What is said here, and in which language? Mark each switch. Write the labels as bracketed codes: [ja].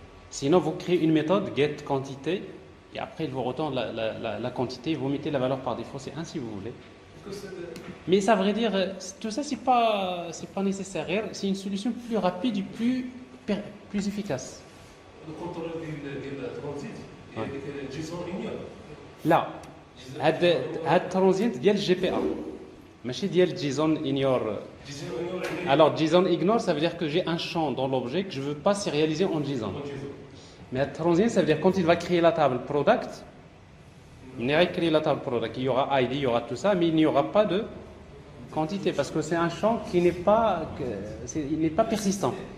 [fr] Sinon, vous créez une méthode getQuantité et après il vous retourne la quantité, vous mettez la valeur par défaut, c'est 1 si vous voulez. Mais ça, à vrai dire, tout ça, c'est pas nécessaire. C'est une solution plus rapide et plus efficace. Le contrôle de transit, JSON ignore. [ar] Là, هاد ترانزيت ديال GPA ماشي ديال JSON ignore. [fr] Alors JSON ignore, ça veut dire que j'ai un champ dans l'objet que je ne veux pas sérialiser en JSON. Mais transient, ça veut dire quand il va créer la table product, il va créer la table product, il y aura ID, il y aura tout ça, mais il n'y aura pas de quantité parce que c'est un champ qui n'est pas persistant.